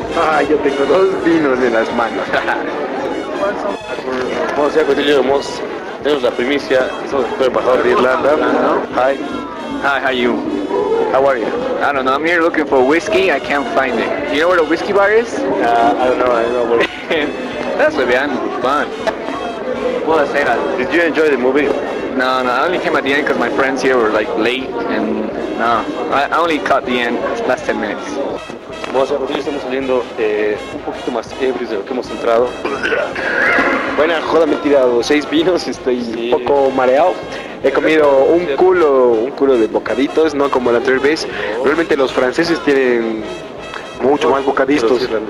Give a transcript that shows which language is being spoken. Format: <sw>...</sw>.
<es>Ay, yo tengo 2 vinos en las manos. Bueno, sea cuestión, tenemos la primicia, soy embajador de Irlanda.</es> <en>Hi. Hi, how are you? How are you? I don't know, I'm here looking for whiskey, I can't find it. You know where the whiskey bar is? I don't know where. That's where we are, fun. What I say that? Did you enjoy the movie? No, I only came at the end because my friends here were like late, and no, I only caught the end, last 10 minutes.</en> <es>Bueno, señor Rodríguez, estamos saliendo un poquito más ebrios de lo que hemos entrado. Buena joda, me he tirado 6 vinos, estoy sí. Un poco mareado. He comido un culo de bocaditos, no como la anterior vez. Realmente los franceses tienen mucho más bocaditos.</es>